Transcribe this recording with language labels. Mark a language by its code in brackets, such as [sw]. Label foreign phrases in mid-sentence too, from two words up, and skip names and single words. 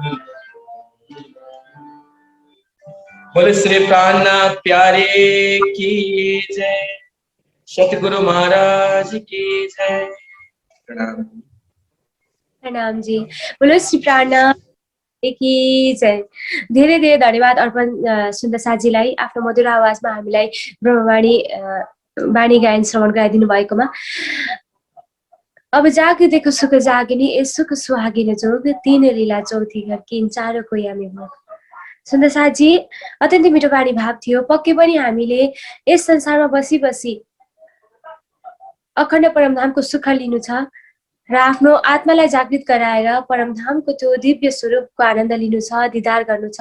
[hi] बोले श्री प्राणनाथ प्यारे की जय, सतगुरु महाराज की जय। प्रणाम। प्रणाम जी। बोलो श्री प्राणनाथ की जय। [ne] धेरै धेरै धन्यवाद अर्पण सुन्दरसाजीलाई आफ्नो मधुर आवाजमा हामीलाई ब्रह्मवाणी वाणी गायन श्रवण गराइदिनु भएकोमा। [hi] अब जागेदेखो सुख जागिने ए सुख सुहागिने जोग तीन लीला चौथी घर किन चारको यामी भोग। [ne] सुन्दरसाजी अत्यन्तै मिठो वाणी भाव थियो। पक्कै पनि हामीले यस संसारमा बसी बसी अखण्ड परमधामको सुख लिनु छ र आफ्नो आत्मालाई जागृत गराएर परमधामको त्यो दिव्य स्वरूपको आनन्द लिनु छ, दिदार गर्नु छ।